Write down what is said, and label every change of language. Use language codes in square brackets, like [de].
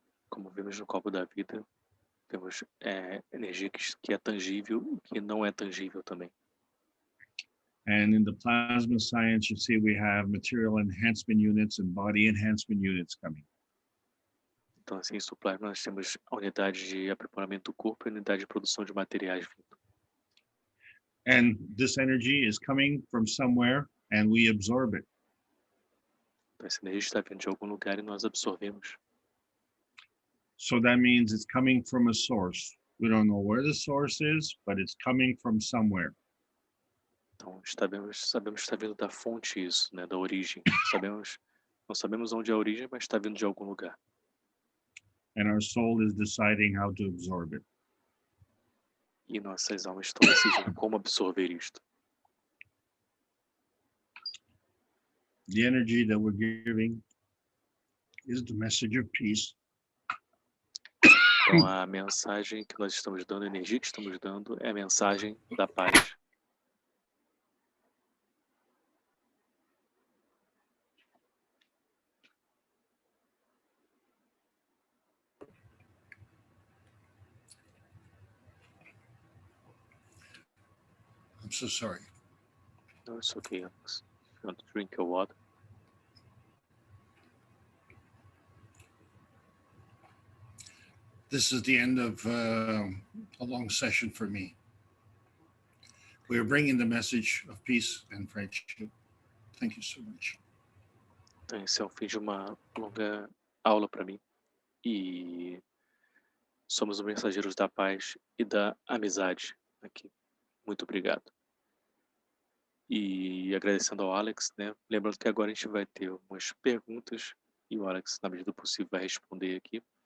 [pt] Como vimos no copo da vida, temos energia que é tangível e que não é tangível também. [en] And in the plasma science, you see we have material enhancement units and body enhancement units coming. [pt] Então, assim, no plasma nós temos a unidade de aprimoramento do corpo e a unidade de produção de materiais vindo. [en] And this energy is coming from somewhere and we absorb it. [pt] Então, essa energia está vindo de algum lugar e nós absorvemos. [en] So that means it's coming from a source. We don't know where the source is, but it's coming from somewhere. [pt] Então, sabemos que está vindo da fonte isso, né, da origem. Não sabemos onde é a origem, mas está vindo de algum lugar. [en] And our soul is deciding how to absorb it. [pt] E nossas almas estão decidindo como absorver isto. [en] The energy that we're giving is the message of peace. [pt] Então, a mensagem que nós estamos dando, a energia que estamos dando, é a mensagem da paz. [en] I'm so sorry. No, it's okay, Alex. If you want to drink your water. This is the end of a long session for me. We are bringing the message of peace and friendship. Thank you so much. [pt] Então, esse é o fim de uma longa aula para mim. E somos os mensageiros da paz e da amizade aqui. Muito obrigado. E agradecendo ao Alex, né? Lembrando que agora a gente vai ter umas perguntas e o Alex, na medida do possível, vai responder aqui.